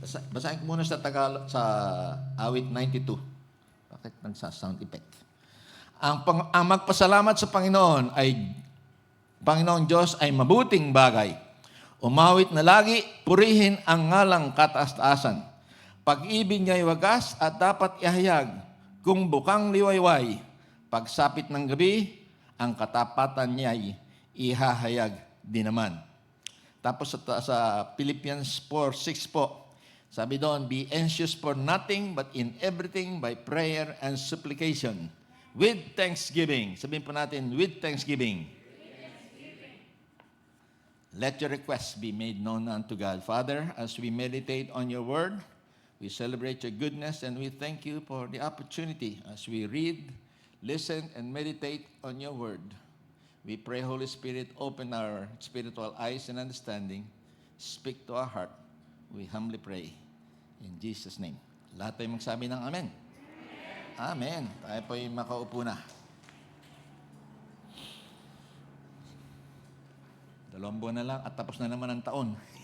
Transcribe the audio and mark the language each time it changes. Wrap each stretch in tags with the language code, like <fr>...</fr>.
<tl>Basahin ko muna sa Tagalog, sa awit 92. Bakit nagsa-sound effect? Ang magpasalamat sa Panginoon Diyos ay mabuting bagay. Umawit na lagi, purihin ang ngalang kataas-taasan. Pag-ibig niya'y wagas at dapat ihayag. Kung bukang liwayway, pagsapit ng gabi, ang katapatan niya'y ihahayag din naman. Tapos sa Philippians 4:6 po, sabi doon,</tl> <en>be anxious for nothing but in everything by prayer and supplication. With thanksgiving.</en> <tl>Sabihin po natin,</tl> <en>with thanksgiving. Let your requests be made known unto God. Father, as we meditate on your word, we celebrate your goodness and we thank you for the opportunity as we read, listen, and meditate on your word. We pray, Holy Spirit, open our spiritual eyes and understanding. Speak to our heart. We humbly pray. In Jesus' name.</en> <tl>Lahat tayo magsabi ng amen. Amen. Tayo po'y makaupo na. 2 buwan na lang at tapos na naman ang taon.</tl>